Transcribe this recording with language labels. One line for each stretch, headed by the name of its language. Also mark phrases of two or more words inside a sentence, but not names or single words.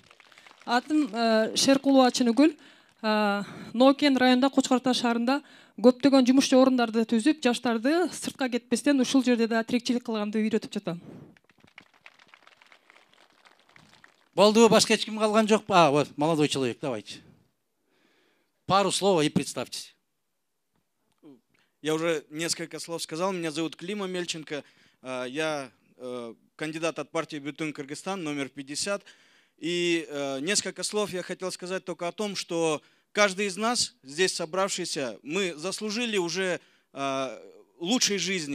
Kyrgyz: Рахмат сиздерге. Атым Шеркулова Чыныгүл. Нокен районда Кочкор Ата шаарында көптөгөн жумушчу орундарды түзүп, жаштарды сыртка кетпестен ушул жерде да тирикчилик кылганды үйрөтүп жатам. Болду, башка эч ким калган жок?
Russian: Вот, молодой человек, давайте. Пару слов и представьтесь. Я уже несколько слов сказал. Меня зовут Клима Мельченко. Я кандидат от партии Бютын Кыргызстан, номер 50. И несколько слов я хотел сказать только о том, что каждый из нас, здесь собравшийся, мы заслужили уже лучшей жизни.